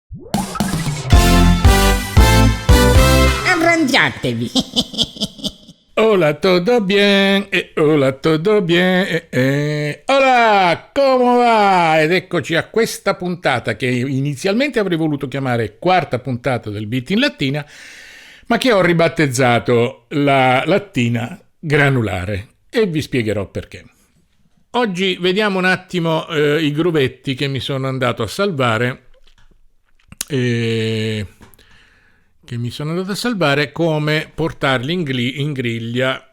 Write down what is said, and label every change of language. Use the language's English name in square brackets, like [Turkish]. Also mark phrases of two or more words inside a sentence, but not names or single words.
[Italian] Arrangiatevi. [Spanish] Hola, todo bien? Hola, todo bien? Hola, [Italian] come va? Ed eccoci a questa puntata che inizialmente avrei voluto chiamare quarta puntata del Beat in Lattina, ma che ho ribattezzato la lattina granulare e vi spiegherò perché. Oggi vediamo un attimo i gruvetti che mi sono andato a salvare come portarli in griglia.